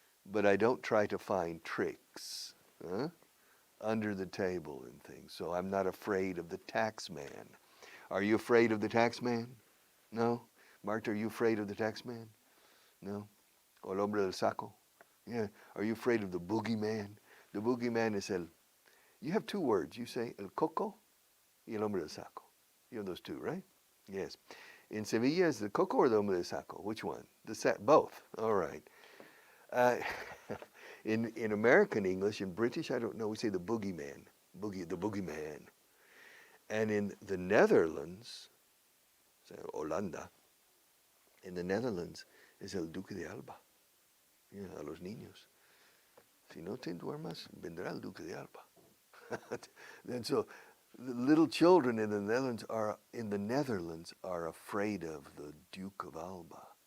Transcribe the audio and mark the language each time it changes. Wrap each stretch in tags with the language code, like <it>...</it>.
<en>But I don't try to find tricks under the table and things. So I'm not afraid of the tax man. Are you afraid of the tax man? No? Marta, are you afraid of the tax man? No?</en> <es>O el hombre del saco?</es> <en>Yeah. Are you afraid of the boogeyman? The boogeyman is you have two words. You say</en> <es>el coco y el hombre del saco.</es> <en>You have those two, right? Yes. In Sevilla, is the coco or the hombre del saco? Which one? Both. All right. In American English, in British, I don't know, we say the boogeyman. The boogeyman. And in the Netherlands, say Holanda, in the Netherlands,</en> <es>es el Duque de Alba.</es> <en>Yeah,</en> <es>a los niños. Si no te duermas, vendrá el Duque de Alba.</es> <en>And so the little children in the Netherlands are afraid of the Duke of Alba.</en>